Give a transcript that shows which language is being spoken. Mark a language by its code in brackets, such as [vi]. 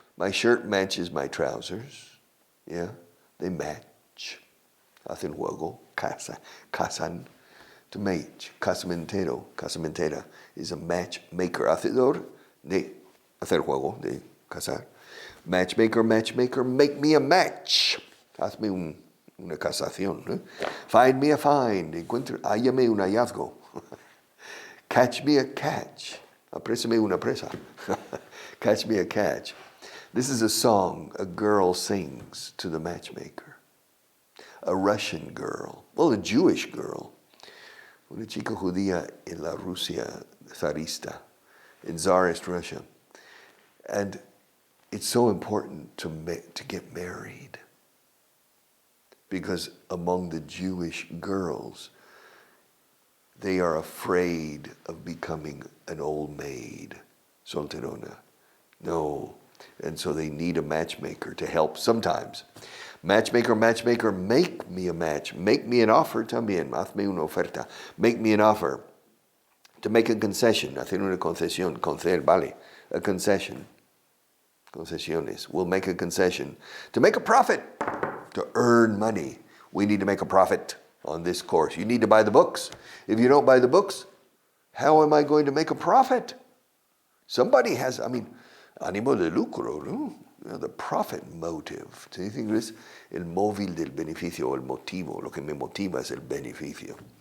[en] My shirt matches my trousers. Yeah, they match. [es] Hacen juego, casan. [en] To match, casamentera is a matchmaker. [es] Hacedor de hacer juego, de casar. [en] Matchmaker, make me a match. [es] Hazme una casación. ¿Eh? [en] Find me a find. [es] Hállame un hallazgo. [en] Catch me a catch. [es] Aprésame una presa. [en] Catch me a catch. This is a song a girl sings to the matchmaker. A Russian girl. Well, a Jewish girl. [es] Una chica judía en la Rusia zarista. [en] In Tsarist Russia. And it's so important to get married because among the Jewish girls, they are afraid of becoming an old maid, solterona. No, and so they need a matchmaker to help sometimes. Matchmaker, make me a match. Make me an offer también. [es] Hazme una oferta. [en] Make me an offer. To make a concession. [es] Hacer una concesión. Conceder, vale. [en] A concession. [es] Concesiones. [en] We'll make a concession. To make a profit. To earn money. We need to make a profit on this course. You need to buy the books. If you don't buy the books, how am I going to make a profit? Somebody has, [es] ánimo de lucro, ¿no? [en] The profit motive. [es] ¿Se dice en inglés? El móvil del beneficio, el motivo. Lo que me motiva es el beneficio.